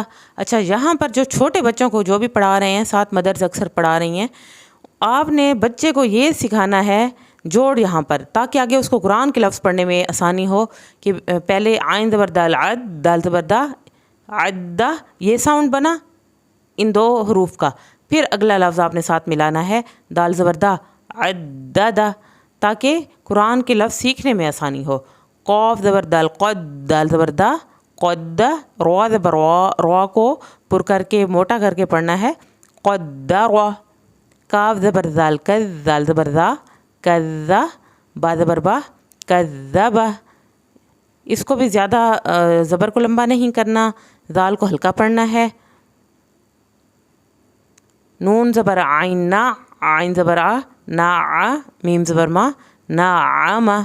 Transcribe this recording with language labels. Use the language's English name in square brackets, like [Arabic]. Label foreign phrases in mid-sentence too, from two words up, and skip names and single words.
[Urdu] اچھا یہاں پر جو چھوٹے بچوں کو جو بھی پڑھا رہے ہیں, ساتھ مدرس اکثر پڑھا رہی ہیں, آپ نے بچے کو یہ سکھانا ہے جوڑ یہاں پر, تاکہ آگے اس کو قرآن کے لفظ پڑھنے میں آسانی ہو کہ پہلے عین زبر دال عد دال زبر دا عدہ یہ ساؤنڈ بنا ان دو حروف کا, پھر اگلا لفظ آپ نے ساتھ ملانا ہے دال زبر دا عددا, تاکہ قرآن کے لفظ سیکھنے میں آسانی ہو. قاف زبر دال قد دال زبر دا قد. روا زبر روا کو پر کر کے موٹا کر کے پڑھنا ہے قد روا. کاف زبر زال کز زال زبر زا کذا. با زبر با کذبا. اس کو بھی زیادہ زبر کو لمبا نہیں کرنا, زال کو ہلکا پڑھنا ہے. نون زبر عین نا عین زبر آ نا آ میم زبر ما نا آما.